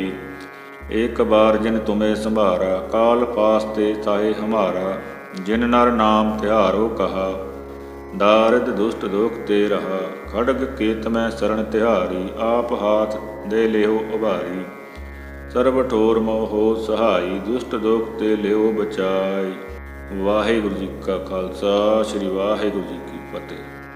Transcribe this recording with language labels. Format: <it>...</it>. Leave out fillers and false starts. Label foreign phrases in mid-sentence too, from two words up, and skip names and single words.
<bra>एक बार जिन तुम्हें संभारा, काल पास ते ताहे हमारा। जिन नर नाम तिहारो कहा, दारिद दुष्ट दोख ते रहा। खड्ग केत में शरण तिहारी, आप हाथ दे लेहो उभारी। सर्व ठोर मोह हो सहाई, दुष्ट दोख ते लेहो बचाई।</bra> <pa>ਵਾਹਿਗੁਰੂ ਜੀ ਕਾ ਖਾਲਸਾ, ਸ੍ਰੀ ਵਾਹਿਗੁਰੂ ਜੀ ਕੀ ਫਤਿਹ।</pa>